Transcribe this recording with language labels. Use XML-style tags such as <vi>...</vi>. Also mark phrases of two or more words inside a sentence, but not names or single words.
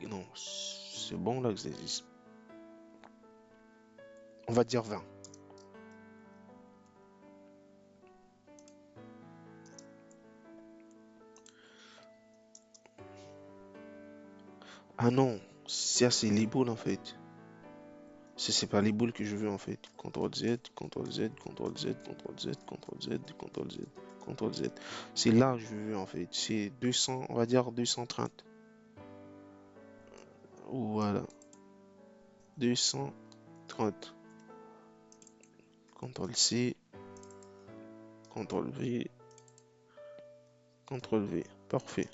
<fr>Non, c'est bon l'axe des X. On va dire 20. Ah non, ça c'est les boules en fait. C'est pas les boules que je veux en fait. CTRL Z, CTRL Z, CTRL Z, CTRL Z, CTRL Z, CTRL Z, CTRL Z. C'est là que je veux en fait. C'est 200, on va dire 230. Voilà, 230. CTRL C, CTRL V, CTRL V. Parfait.</fr>